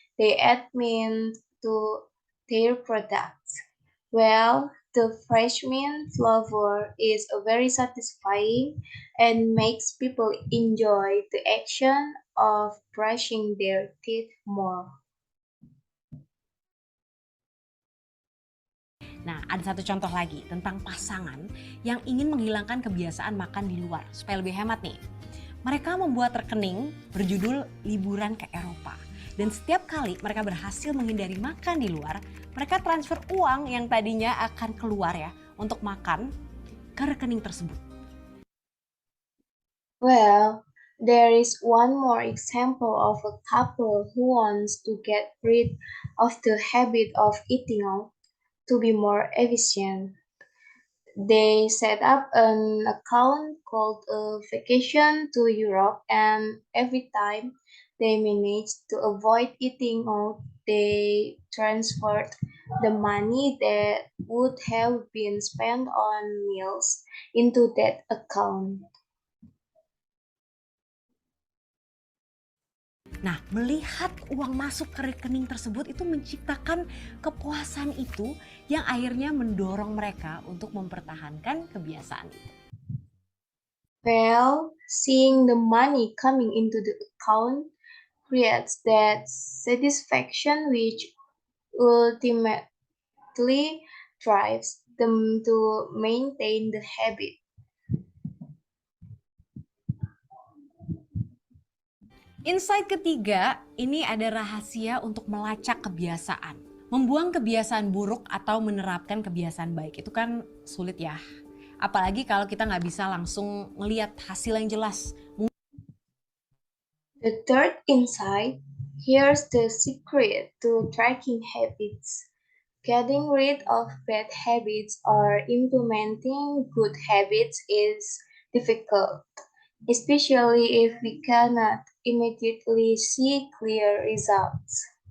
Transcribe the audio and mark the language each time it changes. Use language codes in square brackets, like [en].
[en] they add mint to their products. Well, the fresh mint flavor is very satisfying and makes people enjoy the action of brushing their teeth more. [id] Nah, ada satu contoh lagi tentang pasangan yang ingin menghilangkan kebiasaan makan di luar supaya lebih hemat nih. Mereka membuat rekening berjudul Liburan ke Eropa. Dan setiap kali mereka berhasil menghindari makan di luar, mereka transfer uang yang tadinya akan keluar ya untuk makan ke rekening tersebut. [en] Well, there is one more example of a couple who wants to get rid of the habit of eating out to be more efficient. They set up an account called a Vacation to Europe, and every time they managed to avoid eating out, they transferred the money that would have been spent on meals into that account. [id] Nah, melihat uang masuk ke rekening tersebut itu menciptakan kepuasan itu yang akhirnya mendorong mereka untuk mempertahankan kebiasaan itu. [en] Well, seeing the money coming into the account creates that satisfaction which ultimately drives them to maintain the habit. [id] Insight ketiga, ini ada rahasia untuk melacak kebiasaan. Membuang kebiasaan buruk atau menerapkan kebiasaan baik itu kan sulit ya. Apalagi kalau kita nggak bisa langsung melihat hasil yang jelas. [en] The third insight, here's the secret to tracking habits. Getting rid of bad habits or implementing good habits is difficult, especially if we cannot immediately see clear results.